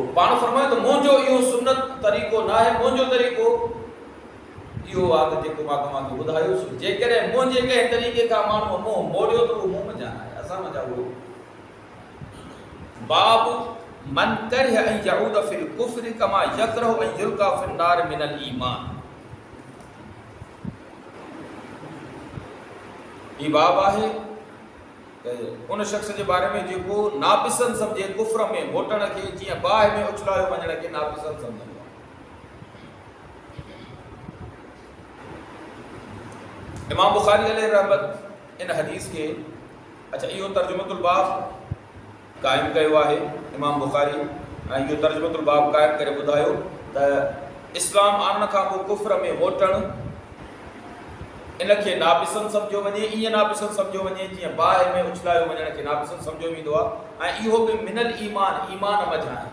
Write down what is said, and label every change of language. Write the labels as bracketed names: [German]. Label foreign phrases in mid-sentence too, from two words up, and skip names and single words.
[Sindhi] सो पाण फरमायो त मुंहिंजो इहो सुन्नत तरीक़ो न आहे, मुंहिंजो तरीक़ो इहो वाद जेको मां तव्हांखे ॿुधायोसि, जेकॾहिं मुंहिंजे कंहिं तरीक़े खां माण्हू मुंहुं मोड़ियो त उहो मुंहुं में जान आहे, असां मज़ा उहो बाब [Arabic] من كره أن يعود في الكفر كما يكره أن يلقى في النار من الإيمان. [Sindhi] ही बाब आहे उन शख्स जे बारे में जेको नापिसंद सम्झे कुफ्र में मोटण खे, जीअं बाहि में उछलायो वञण खे नापिसंद सम्झंदो आहे। इमाम बुखारी अलैहि रहमत इन हदीस के अच्छा इहो [Arabic] ترجمة الباب [Sindhi] क़ाइमु कयो आहे इमाम बुखारी, ऐं इहो [Arabic] ترجمة الباب [Sindhi] क़ाइमु करे ॿुधायो त इस्लाम आणण खां पोइ कुफ्र में मोटण इनखे नापिसंद सम्झो वञे, ईअं नापिसंद सम्झो वञे जीअं बाहि में उछलायो वञण खे नापिसंद सम्झो वेंदो आहे, ऐं इहो बि [Arabic] من الإيمان, [Sindhi] ईमान मज़ा आहे।